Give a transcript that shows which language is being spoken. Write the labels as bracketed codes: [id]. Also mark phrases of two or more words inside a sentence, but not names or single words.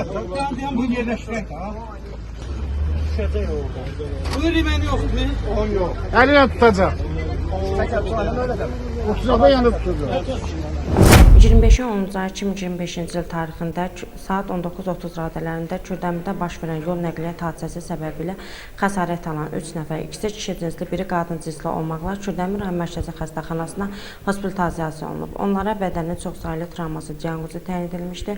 [tr] Bu yerleştirek ha. Bunun rimeni yok mu? Yok. Eline tutacak. 30'a yanı tutacak. [az] 25 10-cu ay 2025-ci il tarixində saat 19:30 radələrində Kürdəmirdə baş verən yol nəqliyyat hadisəsi səbəbilə xəsarət alan 3 nəfər, ikisi kişi cinsli, biri qadın cinsli olmaqla Kürdəmir rayon mərkəzi xəstəxanasına hospitalizasiya olunub. Onlara bədənin çoxsaylı travması diaqnozu təyin edilmişdir.